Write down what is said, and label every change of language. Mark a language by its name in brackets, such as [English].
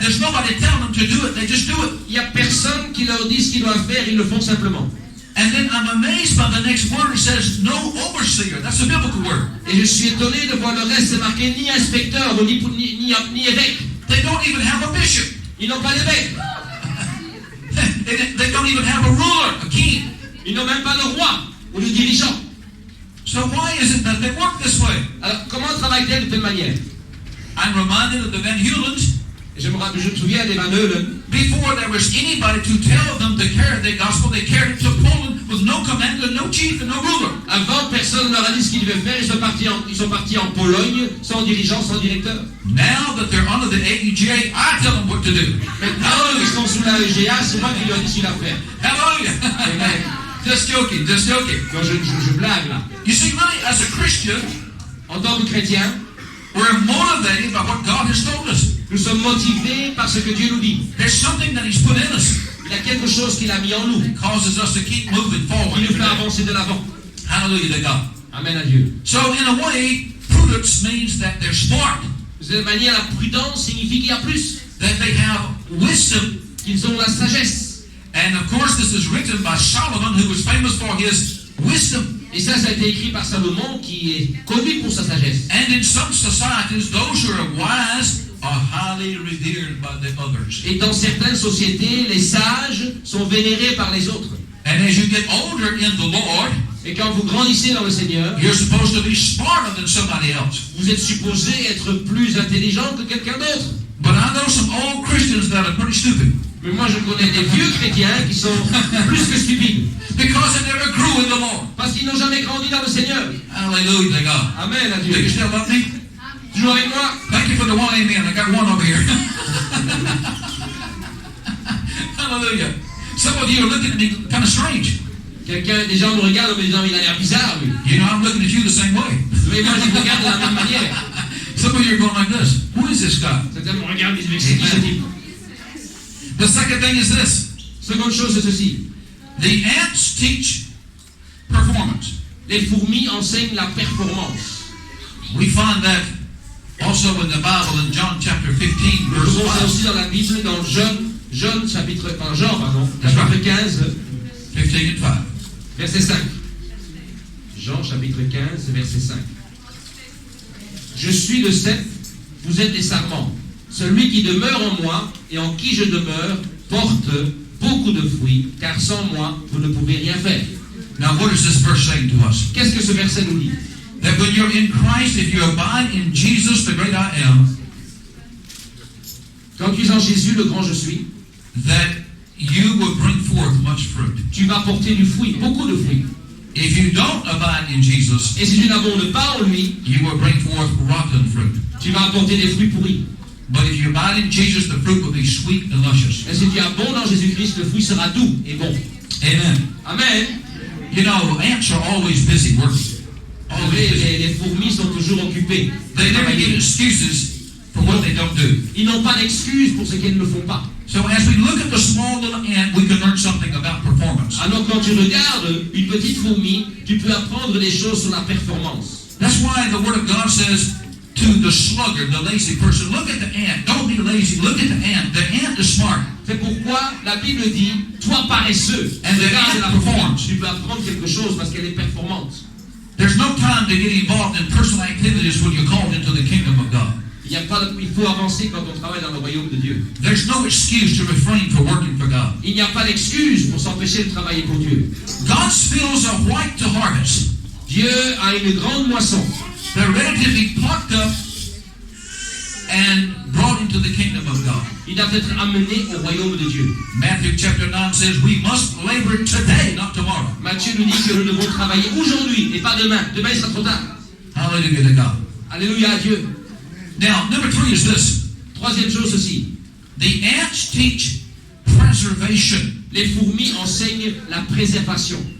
[English] There's nobody telling them to do it. They just do it. [French] Il n'y a personne qui leur dit ce qu'ils doivent faire, ils le font simplement. [English] And then I'm amazed by the next word. It says no overseer. That's a biblical word. [French] Et je suis étonné de voir le reste, c'est marqué ni inspecteur ou ni évêque. [English] They don't even have a bishop. [French] Ils n'ont pas d'évêque. [English] They don't even have a ruler, a king. [French] Ils n'ont même pas le roi ou le dirigeant. [English] So why is it that they work this way? [French] Alors, comment travaillent-ils de telle manière? [English] I'm reminded of the Van Hulens. [French] Je me souviens des Van Heulen. [English] Before there was anybody to tell them to carry the gospel, they carried it to Poland with no commander, no chief, and no ruler. [French] Avant, personne ne leur a dit ce qu'ils devaient faire. Ils sont partis en Pologne, sans dirigeant, sans directeur. [English] Now that they're under the AEGA, I tell them what to do. [French] Maintenant, ils sont sous la EGA, c'est moi qui leur dis ce qu'il a fait. [English] Hallelujah. [French] Amen. [English] Just joking, just joking. [French] Non, je blague là. [English] You see, really, as a Christian, [French] En tant que chrétien, [English] we're motivated by what God has told us. [French] nous sommes motivés par ce que Dieu nous dit. [English] There's something that He's put in us. [French] Il y a quelque chose qu'il a mis en nous, [English] It causes us to keep moving forward. [French] qui nous fait avancer de l'avant. [English] Hallelujah to God. [French] Amen à Dieu. [English] So, in a way, prudence means that they're smart, [French] De cette manière, la prudence signifie qu'il y a plus, [English] that they have wisdom. [French] qu'ils ont la sagesse. [English] And of course, this is written by Solomon, who was famous for his wisdom. [French] Et ça a été écrit par Salomon, qui est connu pour sa sagesse. [English] And in some societies, those who are wise are highly revered by the others. [French] Et dans certaines sociétés, les sages sont vénérés par les autres. [English] And as you get older in the Lord, [French] Et quand vous grandissez dans le Seigneur, [English] you're supposed to be smarter than somebody else. [French] vous êtes supposé être plus intelligent que quelqu'un d'autre. [English] But I know some old Christians that are pretty stupid [French] Mais moi, je connais des vieux chrétiens qui sont plus que stupides. [English] because they never grew in the Lord. [French] Parce qu'ils n'ont jamais grandi dans le Seigneur. [English] Hallelujah to God. [French] Amen à [English] Do you [French] Dieu. [English] still love me? [French] Toujours avec moi. [English] Thank you for the one amen. I got one over here. Hallelujah. Some of you are looking at me kind of strange. [French] Des gens me regardent en me disant, il a l'air bizarre, lui. [English] You know, I'm looking at you the same way. [French] Mais moi, je vous regarde de la même manière. [English] Some of you are going like this. Who is this guy? [French] Certains me regardent et disent, c'est qui ce type? [English] The second thing is this. [French] Seconde chose, c'est ceci. [English] The ants teach performance. [French] Les fourmis enseignent la performance. [English] We find that also in the Bible in John chapter 15, [French] Nous [English] verse [French] trouvons ça [English] 5. [French] aussi dans la Bible, dans Jean chapitre 15, [English] That's right. [French] 15, [English] 15 and 5. [French] verset 5. Jean chapitre 15, verset 5. Je suis le cep, vous êtes les sarments. Celui qui demeure en moi et en qui je demeure porte beaucoup de fruits, car sans moi, vous ne pouvez rien faire. [English] Now, what is this verse saying to us? [French] Qu'est-ce que ce verset nous dit? [English] That when you're in Christ, if you abide in Jesus, the great I am, [French] Quand tu es en Jésus, le grand je suis, [English] that you will bring forth much fruit. [French] tu vas porter du fruit, beaucoup de fruits. [English] If you don't abide in Jesus, [French] Et si tu n'abondes pas en lui, [English] you will bring forth rotten fruit. [French] tu vas apporter des fruits pourris. [English] But if you abide in Jesus, the fruit will be sweet and luscious. [French] Et si tu abondes en Jésus-Christ, le fruit sera doux et bon. [English] Amen. [French] Amen. [English] You know, ants are always busy working. [French] Vous [English] Always [French] savez, les fourmis sont toujours occupées. [English] They never give excuses for what they don't do. [French] Ils n'ont pas d'excuses pour ce qu'ils ne font pas. [English] So as we look at the small little ant, we can learn something about performance. [French] Alors quand tu regardes une petite fourmi, tu peux apprendre des choses sur la performance. [English] That's why the Word of God says to the sluggard, the lazy person, look at the ant. Don't be lazy. Look at the ant. The ant is smart. [French] C'est pourquoi la Bible dit, toi paresseux, [English] And the [French] regarde [English] ant [French] la fourmi, [English] performs. [French] tu peux apprendre quelque chose parce qu'elle est performante. [English] There's no time to get involved in personal activities when you're called into the kingdom of God. [French] Il faut avancer quand on travaille dans le royaume de Dieu. [English] There's no excuse to refrain from working for God. [French] Il n'y a pas d'excuse pour s'empêcher de travailler pour Dieu. [English] God's fields are white to harvest. [French] Dieu a une grande moisson. [English] They're ready to be plucked up and brought into the kingdom of God. [French] Il doit être amené au royaume de Dieu. [English] Matthew chapter 9 says we must labor today, not tomorrow. [French] Matthieu nous dit que nous devons travailler aujourd'hui et pas demain. Demain, il sera trop tard. [English] Hallelujah to God. [French] Alléluia à Dieu. [English] Now, number 3 is this. [French] Troisième chose aussi. [English] The ants teach preservation. [French] Les fourmis enseignent la préservation.